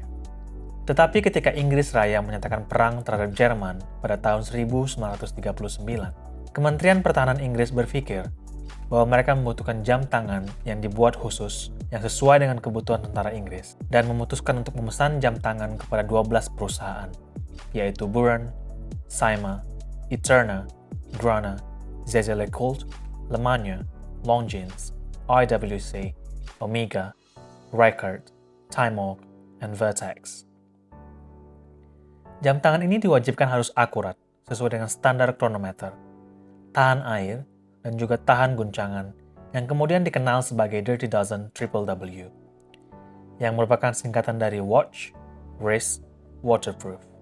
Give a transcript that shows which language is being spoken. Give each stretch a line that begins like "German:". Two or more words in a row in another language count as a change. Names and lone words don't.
Indonesian: Tetapi ketika Inggris Raya menyatakan perang terhadap Jerman pada tahun 1939, Kementerian Pertahanan Inggris berpikir bahwa mereka membutuhkan jam tangan yang dibuat khusus yang sesuai dengan kebutuhan tentara Inggris dan memutuskan untuk memesan jam tangan kepada 12 perusahaan, yaitu Buran, Cyma, Eterna, Grana, Jaeger-LeCoultre, Lemania, Longines, IWC, Omega, Reichert, Timok, dan Vertex. Jam tangan ini diwajibkan harus akurat, sesuai dengan standar kronometer, tahan air, dan juga tahan guncangan, yang kemudian dikenal sebagai Dirty Dozen WW, yang merupakan singkatan dari
English: Watch, Wrist, Waterproof.